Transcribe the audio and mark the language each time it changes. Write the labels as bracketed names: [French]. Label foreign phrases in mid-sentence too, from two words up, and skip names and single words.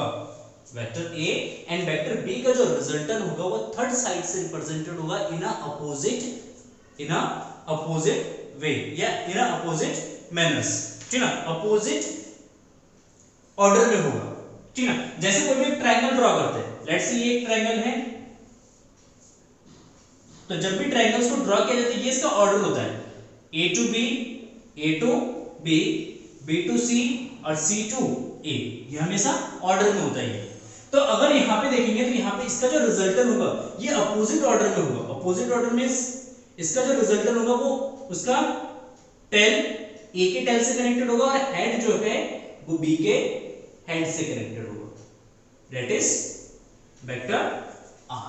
[English] vector A and vector B [Hindi] का जो रिजल्टेंट होगा वो [English] third side [Hindi] से रिप्रेजेंटेड होगा [English] in a opposite way [Hindi] या [English] in a opposite manners, [Hindi] ठीक है, [English] opposite order [Hindi] में होगा, ठीक है। जैसे कोई भी [English] triangle draw [Hindi] करते हैं, [English] let's say [Hindi] ये एक ट्रायंगल है, तो जब भी ट्रायंगल्स को ड्रॉ किया जाता है ये इसका ऑर्डर होता है [English] A to B, A to B, B to C [Hindi] और [English] C to A, [Hindi] ये हमेशा ऑर्डर में होता है। तो अगर यहाँ पे देखेंगे तो यहाँ पे इसका जो रिजल्टेंट होगा ये [English] opposite order [Hindi] में होगा। [English] opposite order means [Hindi] इसका जो रिजल्टेंट होगा वो उसका टेल A के टेल से कनेक्टेड होगा और हेड जो है वो B के हेड से कनेक्टेड होगा, [English] that is vector R.